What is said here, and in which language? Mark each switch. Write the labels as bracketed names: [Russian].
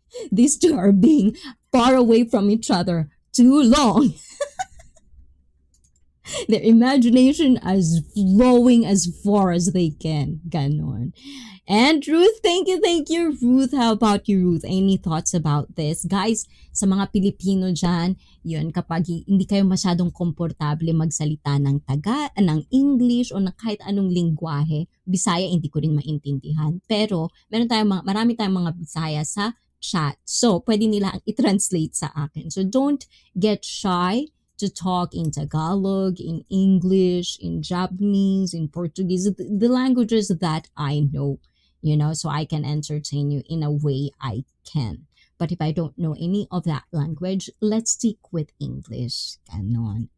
[English] These two are being far away from each other too long. Their imagination is flowing as far as they can. [Filipino] Ganon. [English] And Ruth, thank you, Ruth. How about you, Ruth? Any thoughts about this? [Filipino] Guys, sa mga Pilipino dyan, yun, kapag hindi kayo masyadong komportable magsalita ng English o ng kahit anong lingwahe, Bisaya, hindi ko rin maintindihan. Pero, marami tayong mga Bisaya sa chat. So, pwede nila i-translate sa akin. [English] So, don't get shy to talk in Tagalog, in English, in Japanese, in Portuguese, the languages that I know, so I can entertain you in a way I can. But if I don't know any of that language, let's stick with English. [Filipino] Ganon.